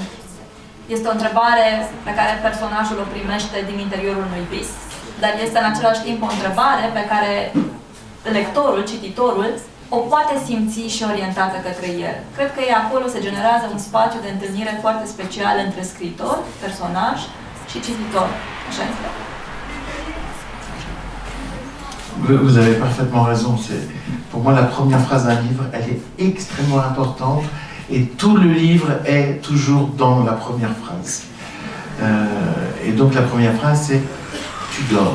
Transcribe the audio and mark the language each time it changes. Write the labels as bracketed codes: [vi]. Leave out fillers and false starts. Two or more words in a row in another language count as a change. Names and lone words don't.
[ro] Este o întrebare pe care personajul o primește din interiorul unui vis, dar este în același timp o întrebare pe care lectorul, cititorul, o poate simți și orientată către el. Cred că acolo se generează un spațiu de întâlnire foarte special între scriitor, personaj și cititor. Așa este. [fr] Vous avez parfaitement raison. Pour moi, la première phrase d'un livre, elle est extrêmement importante et tout le livre est toujours dans la première phrase. Et donc la première phrase, c'est « tu dors ».